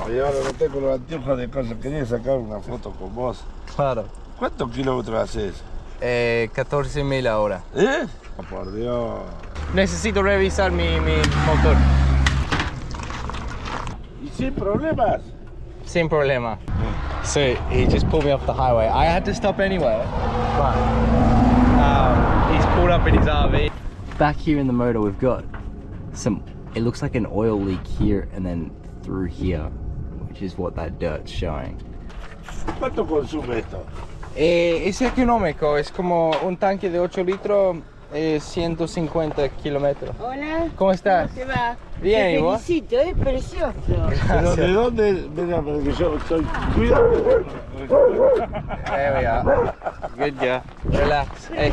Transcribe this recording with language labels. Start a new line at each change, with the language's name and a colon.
Spanish: Y ahora no tengo los anteojos de cosas. Quería sacar una foto con vos. Claro. ¿Cuántos kilómetros haces? 14.000 ahora. ¿Eh? Oh, por Dios. Necesito revisar mi motor. ¿Y sin problemas? Sin problema.
English: So he just pulled me off the highway. I had to stop anyway, but he's pulled up in his RV. Back here in the motor, we've got some. It looks like an oil leak here and then through here, which is what that dirt's showing.
Spanish: ¿Cuánto consume esto? Es económico, es como un tanque de 8 litros, 150 kilómetros. Hola. ¿Cómo estás? ¿Cómo te va? Bien, Te ¿y vos? felicito, es precioso. ¿Pero de dónde? Mira, porque yo soy... Cuídate.
English: There we are. Good girl. Relax. Hey,